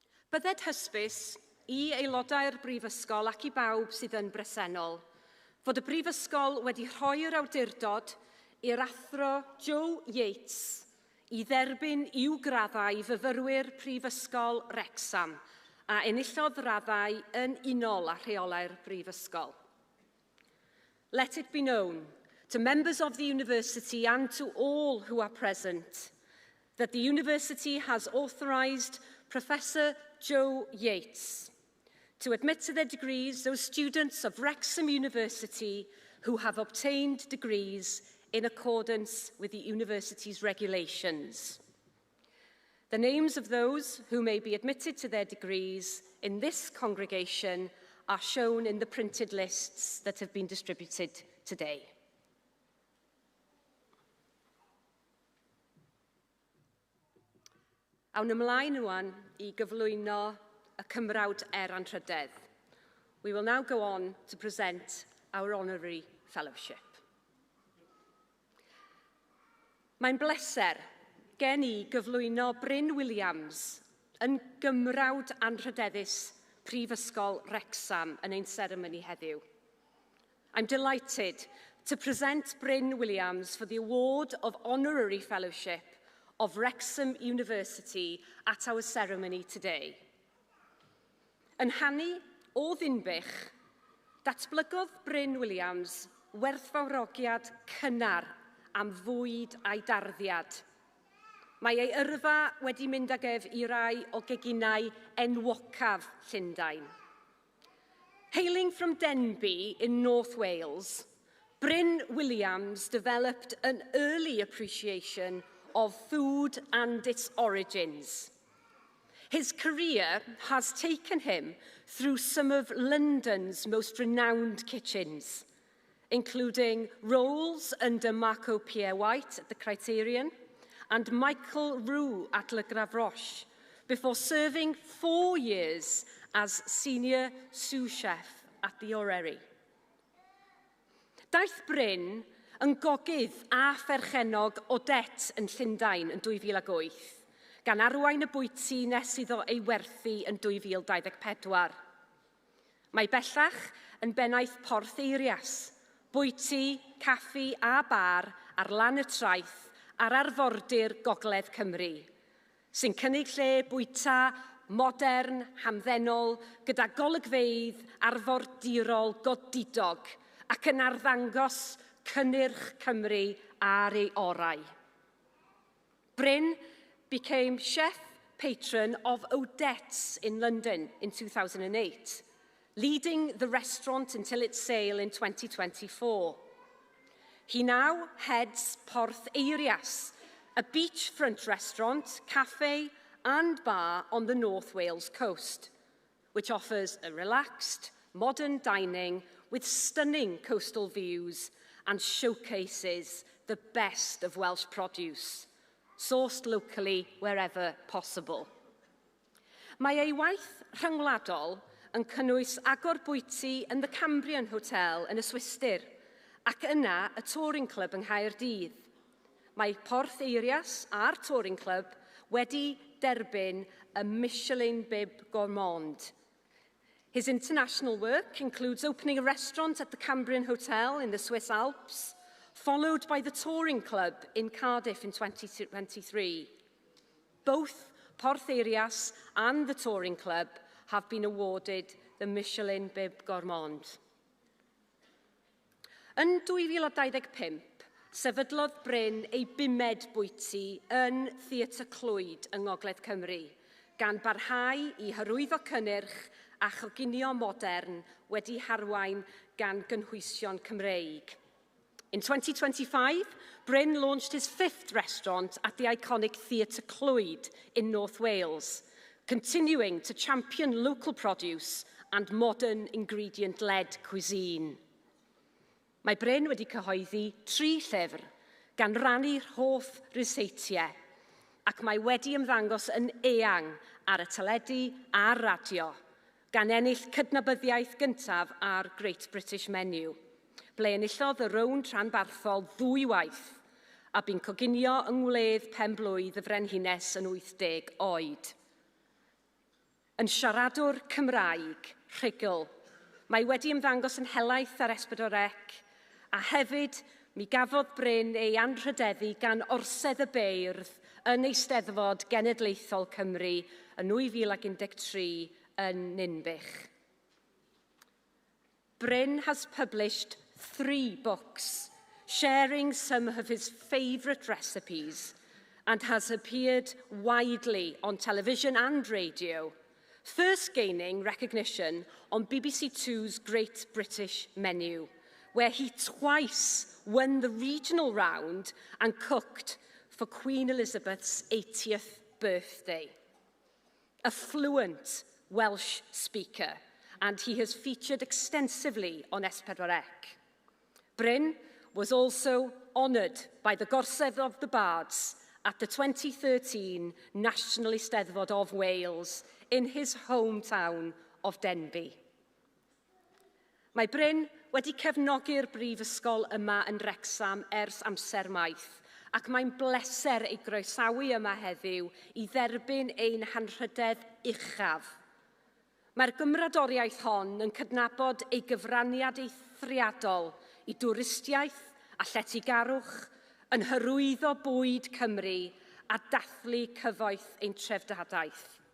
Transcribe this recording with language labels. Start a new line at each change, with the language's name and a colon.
Welsh: Bydded hysbys i aelodau'r Brifysgol ac i bawb sydd yn bresennol fod y Brifysgol wedi rhoi'r awdurdod i'r athro Joe Yates i dderbyn i'w graddau fyfyrwyr Prifysgol Wrecsam a enillodd raddau yn unol â rheolau'r Brifysgol.
English: Let it be known to members of the university and to all who are present that the university has authorised Professor Joe Yates to admit to their degrees those students of Wrexham University who have obtained degrees in accordance with the university's regulations. The names of those who may be admitted to their degrees in this congregation are shown in the printed lists that have been distributed today.
Welsh: Awn ymlaen rwan I gyflwyno y cymrawd Anrhydedd.
English: We will now go on to present our honorary fellowship.
Welsh: Mae'n bleser gen I gyflwyno Bryn Williams yn gymrawd anrhydeddus Prifysgol Wrecsam yn ein seremoni heddiw.
English: I'm delighted to present Bryn Williams for the award of honorary fellowship of Wrexham University at our ceremony today.
Welsh: Yn hannu o Ddinbych, datblygodd Bryn Williams werthfawrogiad cynnar am fwyd a'i darddiad. Mae ei yrfa wedi mynd ag ef I rai o geginau enwocaf Llundain.
English: Hailing from Denbigh in North Wales, Bryn Williams developed an early appreciation of food and its origins. His career has taken him through some of London's most renowned kitchens, including roles under Marco Pierre White at the Criterion and Michael Roux at Le Gavroche, before serving 4 years as senior sous chef at the Orrery.
Welsh: Daeth Bryn yn gogydd a pherchenog o det yn Llundain yn 2008, gan arwain y bwyty nes iddo ei werthu yn 2024. Mae bellach yn bennaeth Porth Eirias, bwyty, caffi a bar ar lan y traeth ar arfordir Gogledd Cymru, sy'n cynnig lle bwyta modern, hamddenol, gyda golygfeydd arfordirol godidog ac yn arddangos cynnyrch Cymru ar ei orau.
English: Bryn became chef patron of Odette's in London in 2008, leading the restaurant until its sale in 2024. He now heads Porth Eirias, a beachfront restaurant, cafe and bar on the North Wales coast, which offers a relaxed, modern dining with stunning coastal views and showcases the best of Welsh produce, sourced locally wherever possible.
Welsh: Mae ei waith rhyngwladol yn cynnwys agor bwyty yn the Cambrian Hotel yn y Swistir, ac yna y Touring Club yng Nghaerdydd. Mae Porth Eirias a'r Touring Club wedi derbyn y Michelin Bib Gourmand.
English: His international work includes opening a restaurant at the Cambrian Hotel in the Swiss Alps, followed by the Touring Club in Cardiff in 2023. Both Porth Eirias and the Touring Club have been awarded the Michelin Bib Gourmand.
Welsh: Yn 2025, sefydlodd Bryn ei 5 bwyty yn Theatr Clwyd yng Ngogledd Cymru, gan barhau i hyrwyddo cynnyrch a choginio modern wedi harwain gan gynhwysion Cymreig.
English: In 2025, Bryn launched his 5th restaurant at the iconic Theatr Clwyd in North Wales, continuing to champion local produce and modern ingredient-led cuisine.
Welsh: Mae Bryn wedi cyhoeddi 3 llyfr gan rannu'r hoff ryseitiau, ac mae wedi ymddangos yn eang ar y teledu a'r radio, gan ennill cydnabyddiaeth gyntaf ar Great British Menu, ble enillodd y rownd rhanbarthol 2 waith, a bu'n coginio yng ngwledd pen-blwydd y Frenhines yn 80 oed. Yn siaradwr Cymraeg, rhugl, mae wedi ymddangos yn helaeth ar S4C, a hefyd mi gafodd Bryn ei anrhydeddu gan Orsedd y Beirdd yn Eisteddfod Genedlaethol Cymru yn 2013 yn Ninbych.
English: Bryn has published 3 books, sharing some of his favourite recipes, and has appeared widely on television and radio, first gaining recognition on BBC Two's Great British Menu, where he twice won the regional round and cooked for Queen Elizabeth's 80th birthday. A fluent Welsh speaker, and he has featured extensively on S4C. Bryn was also honoured by the Gorsedd of the Bards at the 2013 National Eisteddfod of Wales in his hometown of Denbigh.
Welsh: Mae Bryn wedi cefnogi'r brifysgol yma yn Wrecsam ers amser maith, ac mae'n bleser ei groesawu yma heddiw i dderbyn ein hanrhydedd uchaf. Mae'r gymradoriaeth hon yn cydnabod ei gyfraniad eithriadol i dwristiaeth a lletygarwch, yn hyrwyddo bwyd Cymru a dathlu cyfoeth ein trefdadaeth.